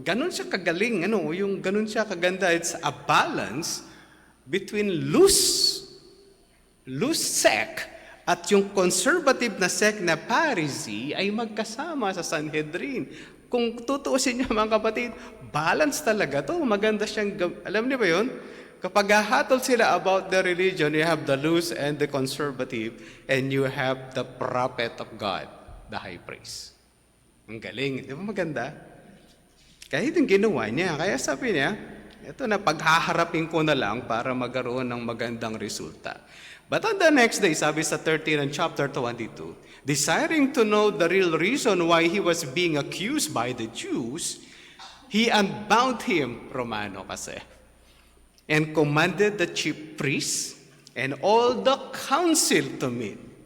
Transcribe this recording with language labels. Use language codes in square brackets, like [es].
[tl] Ganon siya kagaling, yung ganon siya kaganda. [en] It's a balance between loose sect at yung conservative na sect na Pharisee ay magkasama sa Sanhedrin. [tl] Kung tutuusin niyo mga kapatid, balance talaga to. Maganda siyang, alam niyo ba yun? Kapag hahatol sila [en] about the religion, you have the loose and the conservative, and you have the prophet of God, the high priest. [tl] Ang galing. Di ba maganda? Kahit yung ginawa niya. Kaya sabi niya, ito na, paghaharapin ko na lang para magkaroon ng magandang resulta. [en] But on the next day, sabi sa 13 and chapter 22, desiring to know the real reason why he was being accused by the Jews, he unbound him, [tl] Romano kasi, [en] and commanded the chief priests and all the council to meet.